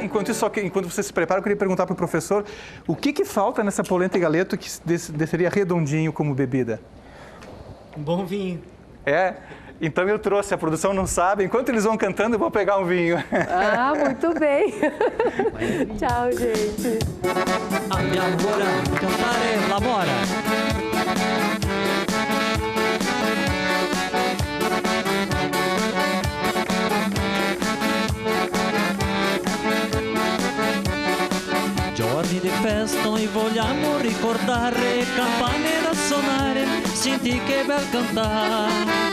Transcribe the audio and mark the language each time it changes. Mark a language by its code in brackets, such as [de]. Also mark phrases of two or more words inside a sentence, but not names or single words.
[pt] Enquanto você se prepara, eu queria perguntar para o professor o que falta nessa polenta e galeto que desceria redondinho como bebida? Um bom vinho. Então eu trouxe, a produção não sabe. Enquanto eles vão cantando, eu vou pegar um vinho. Ah, muito bem. Tchau, gente. [it] Andiamo ora a cantare la mora. Giorni di festa noi vogliamo ricordare, campane da suonare, senti che bel cantare.